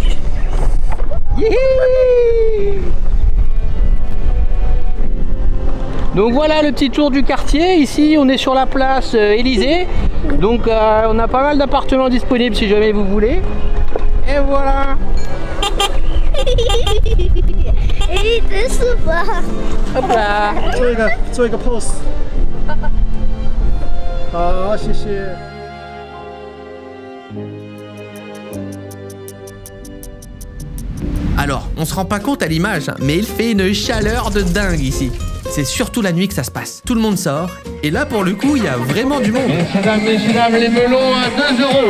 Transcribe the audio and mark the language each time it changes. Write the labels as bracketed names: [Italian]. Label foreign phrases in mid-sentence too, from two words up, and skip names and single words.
[French] Donc voilà le petit tour du quartier. Ici on est sur la place Élysée. Donc on a pas mal d'appartements disponibles si jamais vous voulez. Et voilà. Hop là. [Chinese] 做一个 pose。好，谢谢。 [French] Alors, on se rend pas compte à l'image, mais il fait une chaleur de dingue ici. C'est surtout la nuit que ça se passe. Tout le monde sort, et là pour le coup, il y a vraiment du monde. Messieurs, dames, les melons à 2 euros.